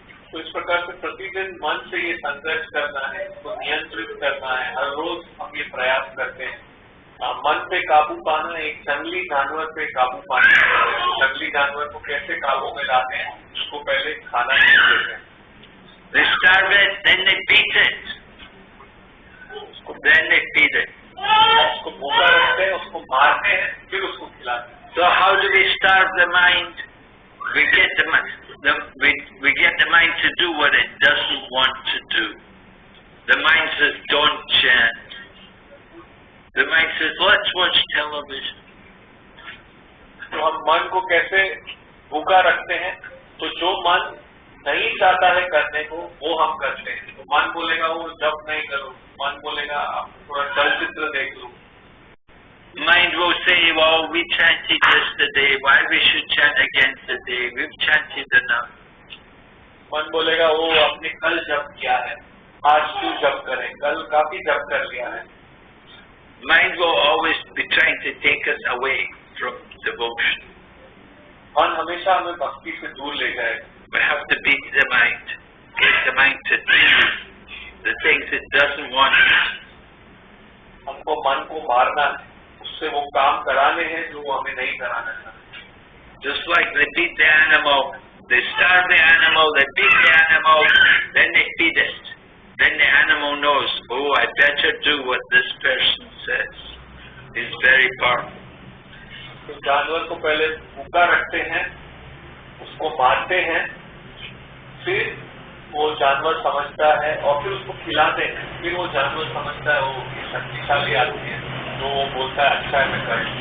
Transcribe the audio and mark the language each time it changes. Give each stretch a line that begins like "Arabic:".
Hindi: तो इस प्रकार से प्रतिदिन मन से ये संघर्ष करना है, उसको नियंत्रित करना है. हर रोज हम ये प्रयास करते हैं. मन पे काबू पाना, एक जंगली जानवर पे काबू पाना है. जंगली जानवर को कैसे काबू में लाते हैं, उसको पहले खाना नहीं देते हैं.
English: They starve it, then they beat it. Then they feed it.
Hindi: उसको भूखा रखते हैं, उसको मारते हैं, फिर उसको खिलाते हैं.
English: So how do we starve the mind? We get the mind. We get the mind to do what it doesn't want to do. The mind says, don't chant. The mind says, let's watch television.
Hindi: तो हम मन को कैसे भूखा रखते हैं? तो जो मन नहीं चाहता है करने को, वो हम करते हैं. तो मन बोलेगा वो जप नहीं करो, मन बोलेगा आप थोड़ा चलचित्र देख लो.
English: Mind will say, well, we chanted yesterday, why we should chant again today? We've chanted enough.
Hindi: मन बोलेगा वो आपने कल जप किया है, आज क्यों जप करें, कल काफी जप कर लिया है.
English: Mind will always be trying to take us away from devotion.
Hindi: मन हमेशा हमें भक्ति से दूर ले जाएगा.
English: We have to beat the mind, get the mind to do the things it doesn't want.
Hindi: हमको मन को मारना है, उससे वो काम कराने हैं जो वो हमें नहीं कराना चाहते.
English: Just like they beat the animal, they starve the animal, they beat the animal, then they feed it. Then the animal knows, oh, I better do what this person says. He's very powerful.
Hindi: तो जानवर को पहले भूखा रखते हैं, उसको मारते हैं, फिर वो जानवर समझता है और फिर उसको खिलाते हैं. फिर वो जानवर समझता है वो शक्तिशाली आदमी है, तो वो बोलता है अच्छा है मैं कर.